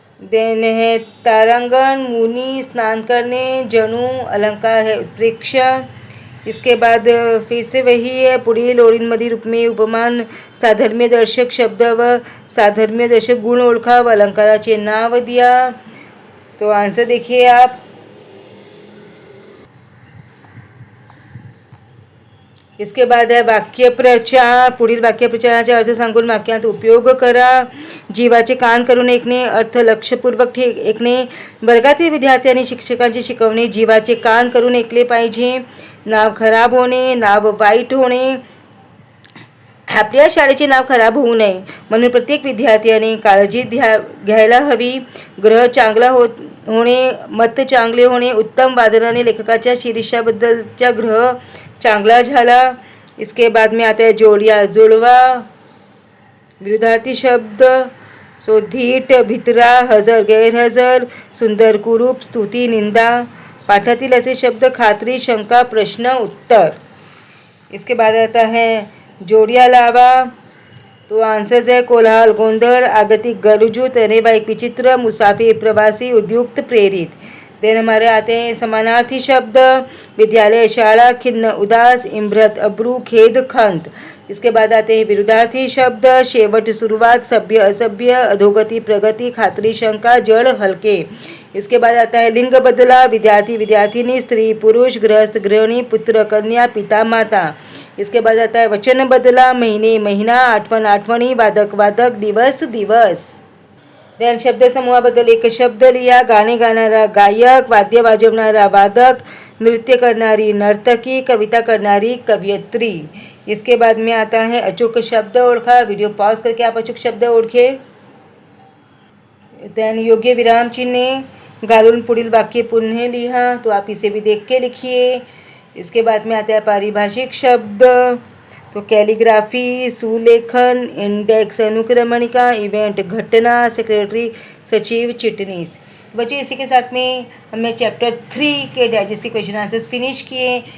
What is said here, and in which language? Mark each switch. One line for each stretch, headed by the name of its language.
Hindi: Then है तारांगण मुनि स्नान करने जणू. अलंकार है उत्प्रेक्ष. इसके बाद फिर से वही है.
Marathi: पुढील ओळींमधील उपमेय उपमान साधर्म्य दर्शक शब्द व साधर्म्य दर्शक गुण ओळखा व अलंकाराचे नाव दिया.
Hindi: तो आंसर देखिए आप. इसके बाद
Marathi: आहे वाक्यप्रचार. पुढील वाक्यप्रचाराचे अर्थ सांगून वाक्यात उपयोग करा. जीवाचे कान करून ऐकणे, अर्थ लक्षपूर्वक ऐकणे. वर्गातील विद्यार्थी आणि शिक्षकांची शिकवणे जीवाचे कान करून ऐकले पाहिजे. नाव खराब होणे, नाव वाईट होणे. आपल्या शाळेचे नाव खराब होऊ नये म्हणून प्रत्येक विद्यार्थ्याने काळजी घ्यायला हवी. ग्रह चांगला होणे, मत चांगले होणे. उत्तम वादनाने लेखकाच्या शीर्षाबद्दलचा ग्रह चांगला झाला.
Hindi: इसके बाद में आता है जोड़िया जुड़वा.
Marathi: विरुद्धार्थी शब्द सो धीट, भित्रा, हजर, गैरहजर. सुंदर, कुरूप, स्तुती, निंदा. पाठातील असे शब्द खात्री, शंका, प्रश्न, उत्तर.
Hindi: इसके बाद आता है
Marathi: जोड़िया लावा.
Hindi: तो आंसर्स है
Marathi: कोलाहल, गोंधळ, आगतिक, गरजू, तनेबाईक, विचित्र, मुसाफिर, प्रवासी, उद्युक्त, प्रेरित.
Hindi: देन हमारे आते हैं
Marathi: समानार्थी शब्द. विद्यालय, शाला, खिन्न, उदास, इम्रत, अब्रू, खेद, खंत.
Hindi: इसके बाद आते हैं
Marathi: विरुद्धार्थी शब्द. शेवट, शुरुआत, सभ्य, असभ्य, अधोगति, प्रगति, खात्री, शंका, जड़, हल्के.
Hindi: इसके बाद आता है लिंग बदला.
Marathi: विद्यार्थी, विद्यार्थिनी, स्त्री, पुरुष, गृहस्थ, गृहिणी, पुत्र, कन्या, पिता, माता.
Hindi: इसके बाद आता है वचन बदला.
Marathi: महीने, महीना, आठवण, आठवणी, वादक, वादक, दिवस, दिवस. देन शब्द समूहाबद्दल एक शब्द लिया. गाणे गाणारा गायक, वाद्य वाजवणारा वादक, नृत्य करणारी नर्तकी, कविता करणारी कवयित्री.
Hindi: इसके बाद में आता है अचूक शब्द ओळखा. वीडियो पॉज करके आप
Marathi: अचूक शब्द ओळखे. देन योग्य विराम चिन्हे घालून पुढील वाक्य पुन्हा लिहा.
Hindi: तो आप इसे भी देख के लिखिए. इसके बाद में आता है पारिभाषिक शब्द. तो कैलीग्राफी, सुलेखन, इंडेक्स, अनुक्रमणिका, इवेंट, घटना, सेक्रेटरी, सचिव, चिटनीस. बच्चे इसी के साथ में हमने चैप्टर 3 के डाइजेस्ट के क्वेश्चन आंसर्स फिनिश किए.